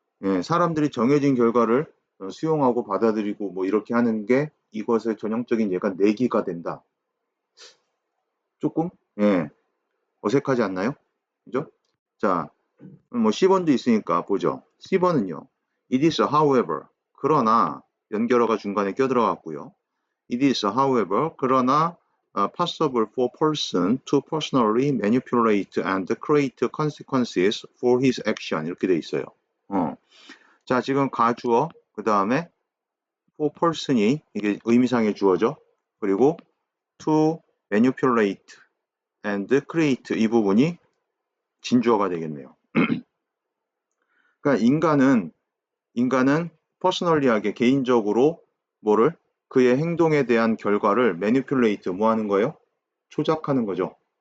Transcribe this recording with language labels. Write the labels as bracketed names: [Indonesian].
[Korean] 예, 사람들이 정해진 결과를 수용하고 받아들이고 뭐 이렇게 하는 게 이것의 전형적인 예가 내기가 된다. 조금 어색하지 않나요? 그죠? 자, 뭐 C번도 있으니까 보죠. C번은요. [English] It is however [Korean] 그러나 연결어가 중간에 껴들어갔고요. [English] It is however [Korean] 그러나 [English] possible for person to personally manipulate and create consequences for his action [Korean] 이렇게 돼 있어요. 자, 지금 가주어 그 다음에 for person이 이게 의미상의 주어죠. 그리고 [English] to manipulate and create [Korean] 이 부분이 진주어가 되겠네요. 그러니까 인간은 퍼스널리하게 개인적으로 뭐를 그의 행동에 대한 결과를 매니플레이트 뭐 하는 거예요? 조작하는 거죠.